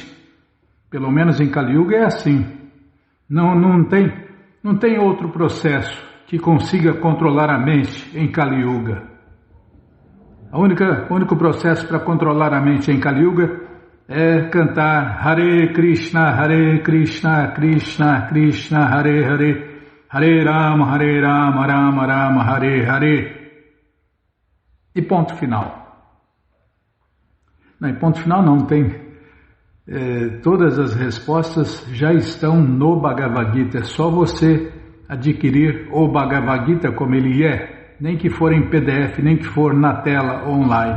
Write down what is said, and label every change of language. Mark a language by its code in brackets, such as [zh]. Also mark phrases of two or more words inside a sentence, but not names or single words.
[pt] Pelo menos em Kali Yuga é assim. Não tem outro processo que consiga controlar a mente em Kali Yuga. O único processo para controlar a mente em Kali Yuga é cantar Hare Krishna, Krishna Krishna, Hare Hare, Hare Rama, Rama Rama, Hare Hare. E ponto final. Não, e ponto final não tem. Todas as respostas já estão no Bhagavad Gita. É só você adquirir o Bhagavad Gita como ele é. Nem que for em PDF, nem que for na tela online.